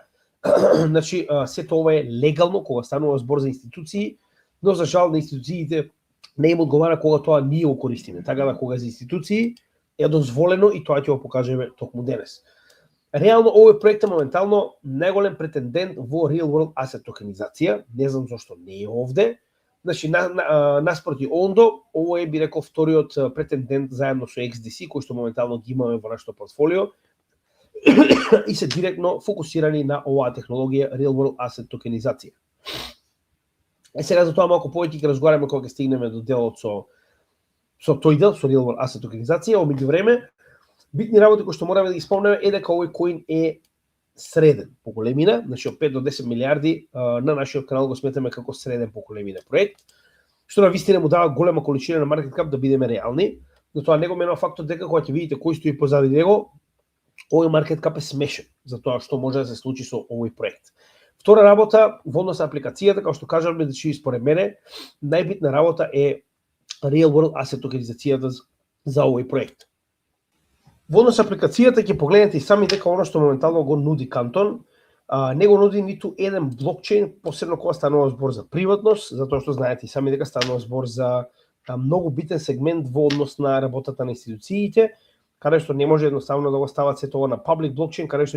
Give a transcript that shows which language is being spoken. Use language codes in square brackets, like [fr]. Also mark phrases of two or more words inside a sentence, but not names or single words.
[mk] Значи, сето ова е легално кога станува збор за институции, но за жал на институциите не им одговара кога тоа ние го користиме. Така да кога за институции е дозволено и тоа ќе го покажеме токму денес. Реално овој проект е моментално најголем претендент во [en] real world asset [mk] токенизација, не знам зашто не е овде. Значи наспроти Ondo, ово е би рекол вториот претендент заедно со XDC кој што моментално ги имаме во нашето портфолио и се директно фокусирани на оваа технологија [en] real world asset [mk] токенизација. Сега за тоа малку повеќе ќе разговараме кога ќе стигнеме до делот со тој дел, со [en] real world asset [mk] токенизација. Во меѓувреме, битни работи кои што мораме да ги спомнеме е дека овој коин е среден по големина, значи од 5 до 10 милиарди на нашиот канал го сметаме како среден по големина проект, што на вистина му дава голема количина на [en] market cap [mk] да бидеме реални, но тоа не го менува фактот дека кога ќе видите кој стои позади него, овој маркет кап е смешен за тоа што може да се случи со овој проект. Втора работа во однос на апликацијата, како што кажавме, значи според мене најбитна работа е [en] real world asset [mk] токенизацијата за овој проект. Во однос на апликацијата ќе погледнете и сами дека оно што моментално го нуди Canton, не го нуди ниту еден блокчейн, посебно кога станува збор за приватност, затоа што знаете и сами дека станува збор за многу битен сегмент во однос на работата на институциите, каде што не може едноставно да го стават сето ова на public блокчейн, каде што